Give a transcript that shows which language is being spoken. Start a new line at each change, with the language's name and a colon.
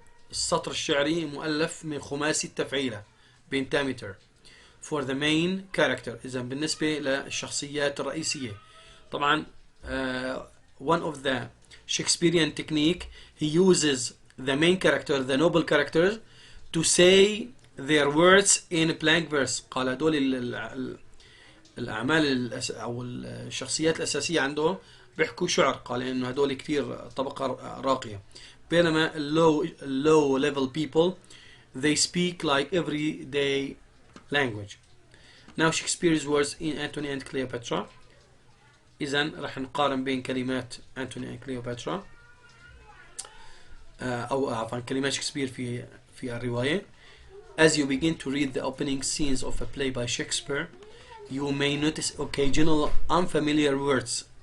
Arabic: السطر الشعري مؤلف من خماسي التفعيلة بنتامتر
English: for the main character.
Arabic: إذا بالنسبة للشخصيات الرئيسية طبعا
English: one of the Shakespearean technique, he uses the main character, the noble characters, to say their words in a blank verse.
Arabic: قال هدول الأعمال أو الشخصيات الأساسية عنده بيحكوا شعر. قال إنه هدول كثير طبقة راقية. بينما
English: low level people, they speak like everyday language. Now Shakespeare's words in Antony and Cleopatra.
Arabic: إذن راح نقارن بين كلمات أنتوني and Cleopatra أو عفوا كلمات شكسبير في الرواية.
English: As you begin to read the opening scenes of a play by Shakespeare, you may notice occasional unfamiliar words.